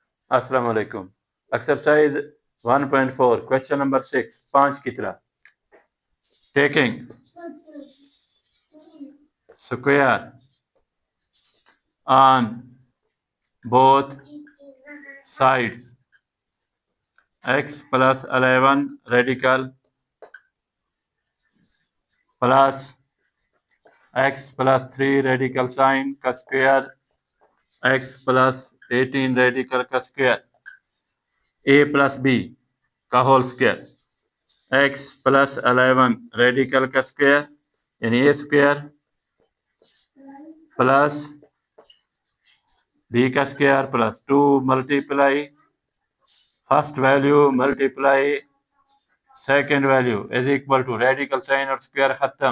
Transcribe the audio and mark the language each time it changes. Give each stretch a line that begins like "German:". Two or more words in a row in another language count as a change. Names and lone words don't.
Arabic: السلام عليكم.
English: exercise 1.4 question number 6 5
Urdu: کی طرح
English: taking square on both sides x plus 11 radical plus x plus 3 radical sin का स्क्वायर x plus 18 radical का स्क्वायर a plus b का whole square x plus 11 रेडिकल का स्क्वायर यानी a square plus b का square plus 2 multiply first value multiply second value is equal to radical sign और स्क्वायर खत्म।